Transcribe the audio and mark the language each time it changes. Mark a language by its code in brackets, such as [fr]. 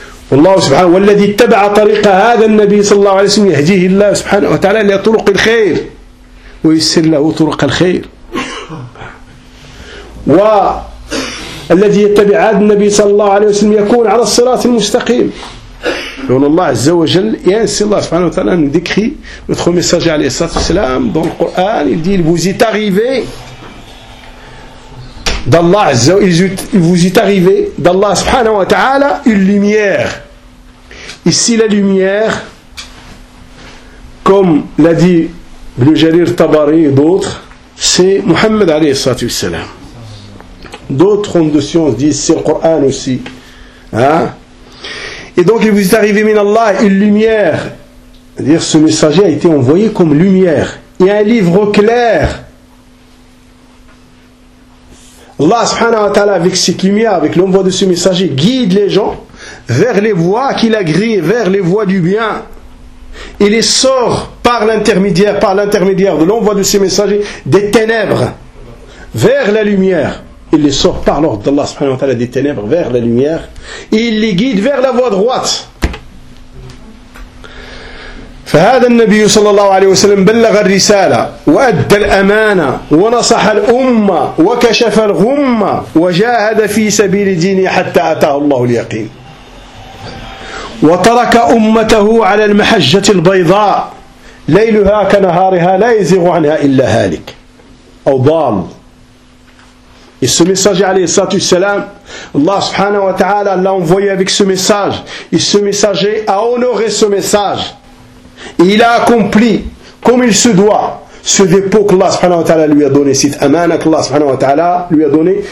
[ar] والله سبحانه والذي اتبع طريق هذا النبي صلى الله عليه وسلم يهديه الله سبحانه وتعالى لطرق الخير ويسر له طرق الخير. والذي يتبع هذا النبي صلى الله عليه وسلم يكون على الصراط المستقيم. لأن الله عز وجل ينسي الله سبحانه وتعالى أن يذكري [fr] notre message [ar] عليه الصلاة والسلام [fr] dans le Coran. Il dit vous êtes arrivé d'Allah عز وجل, vous êtes arrivé d'Allah سبحانه وتعالى une lumière. Ici la lumière, comme l'a dit Ibn Jarir Tabari et d'autres, c'est Muhammad عليه الصلاة والسلام. D'autres ont de science disent c'est le Coran aussi. Et donc il vous est arrivé min Allah une lumière, c'est-à-dire ce messager a été envoyé comme lumière et un livre clair. Allah subhanahu wa ta'ala avec cette lumière, avec l'envoi de ce messager, guide les gens vers les voies qu'il a grillées, vers les voies du bien. Il les sort par l'intermédiaire de l'envoi de ce messager des ténèbres vers la lumière. Il les sort par l'ordre d'Allah subhanahu wa ta'ala des ténèbres vers la lumière. Et il les guide vers la voie droite. [ar] فهذا النبي صلى الله عليه وسلم بلغ الرسالة وأدى الأمانة ونصح الأمة وكشف الغمة وجاهد في سبيل دينه حتى أتاه الله اليقين وترك أمته على المحجة البيضاء ليلها كنهارها لا يزيغ عنها إلا هالك أو ضال. [fr] Et ce messager, alayhi salam, Allah subhanahu wa ta'ala l'a envoyé avec ce message. Et ce messager a honoré ce message. Et il a accompli, comme il se doit, ce dépôt qu'Allah subhanahu wa ta'ala lui a donné, cette amana qu'Allah subhanahu wa ta'ala lui a donné.